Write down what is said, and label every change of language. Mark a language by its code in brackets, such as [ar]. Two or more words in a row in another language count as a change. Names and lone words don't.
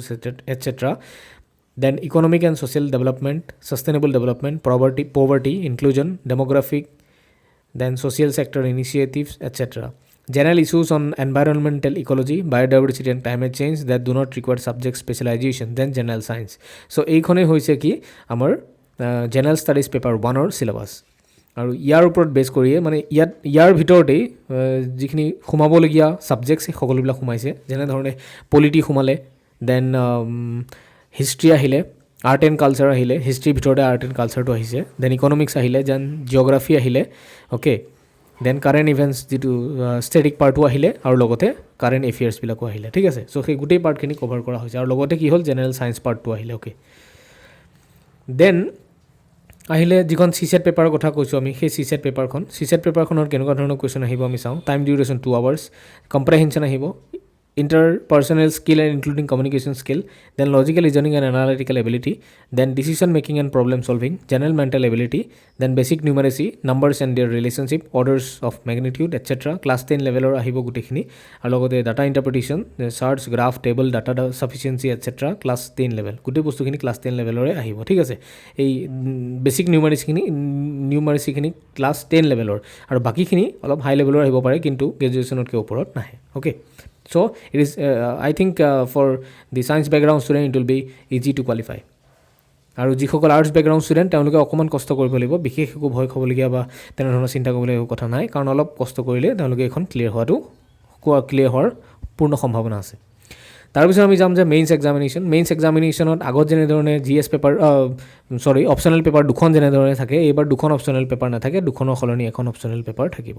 [en] etc then economic and social development sustainable development poverty inclusion demographic then social sector initiatives etc general issues on environmental ecology biodiversity and climate change that do not require subject specialization then general science so [as] এইখনে হৈছে কি আমাৰ [en] general studies paper 1 or syllabus [as] আৰু ইয়াৰ ওপৰত বেস কৰিয়ে মানে ইয়াৰ ভিতৰতে যিখিনি খুমাবলগীয়া সাবজেক্টছ সকলোবিলাক খুমাইছে যেনে ধৰণে পলিটি খুমালে [en] then history [as] আহিলে [en] art and culture [as] আহিলে হিষ্ট্ৰিৰ ভিতৰতে [en] art and cultureটো [as] আহিছে [en] then economics [as] আহিলে [en] then geography [as] আহিলে [en] okay then current events [as] যিটো [en] static partটো [as] আহিলে আৰু লগতে [en] current affairsবিলাকো [as] আহিলে ঠিক আছে চ' সেই গোটেই পাৰ্টখিনি কভাৰ কৰা হৈছে আৰু লগতে কি হ'ল [en] general science partটো [as] আহিলে ওকে দেন আহিলে যিখন [en] CSAT paperৰ [as] কথা কৈছো আমি সেই [en] CSAT paperখনৰ [as] কেনেকুৱা ধৰণৰ কোৱেশ্চন আহিব আমি চাওঁ [en] time duration 2 hours comprehension [as] আহিব [en] interpersonal skill and including communication skill then logical reasoning and analytical ability then decision making and problem solving general mental ability then basic numeracy numbers and their relationship orders of magnitude etc class 10 level [as] ৰ আহিব গোটেইখিনি আৰু লগতে [en] data interpretation charts graph table data sufficiency etc class 10 level [as] গোটেই বস্তুখিনি [en] class 10 level [as] ৰে আহিব ঠিক আছে এই [en] basic numeracy [as] khini [en] class 10 level [as] ৰ আৰু বাকী খিনি অলপ [en] high level [as] ৰ আহিব পাৰে কিন্তু graduation কে ওপৰত নহয় okay [en] So it is I think for the science background student it will be easy to qualify. [as] আৰু যিসকল [en] arts background student [as] তেওঁলোকে অকণমান কষ্ট কৰিব লাগিব, বিশেষ একো ভয় খাবলগীয়া বা তেনেধৰণৰ চিন্তা কৰিবলগীয়া কথা নাই, কাৰণ অলপ কষ্ট কৰিলে তেওঁলোকে এখন ক্লিয়াৰ হোৱাৰ পূৰ্ণ সম্ভাৱনা আছে। তাৰপিছত আমি যাম যে [en] mains examinationত [as] আগত যেনেধৰণে [en] GS paper optional paper [as] দুখন যেনেধৰণে থাকে, এইবাৰ দুখন [en] optional paper [as] নাথাকে, দুখনৰ সলনি এখন [en] optional paper [as] থাকিব।